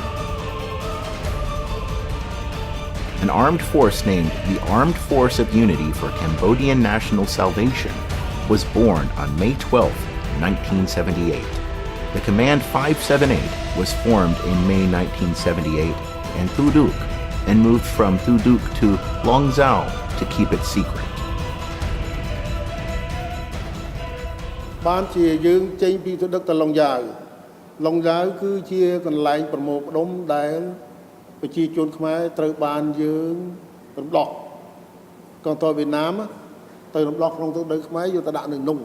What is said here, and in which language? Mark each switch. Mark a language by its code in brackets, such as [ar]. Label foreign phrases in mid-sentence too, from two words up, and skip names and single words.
[en] An armed force named the Armed Force of Unity for Cambodian National Salvation was born on May 12, 1978. The Command 578 was formed in May 1978 in Thu Duc and moved from Thu Duc to Long Zao to keep it secret. [km] បានជាយើងចេញពីទុដឹកទៅឡុងយ៉ាវឡុងយ៉ាវគឺជាកន្លែងប្រមូលផ្ដុំដែលប្រជាជនខ្មែរត្រូវបានយើង រំដោះកងទ័ពវៀតណាមទៅរំដោះក្នុងទឹកដីខ្មែរយកទៅដាក់នៅក្នុង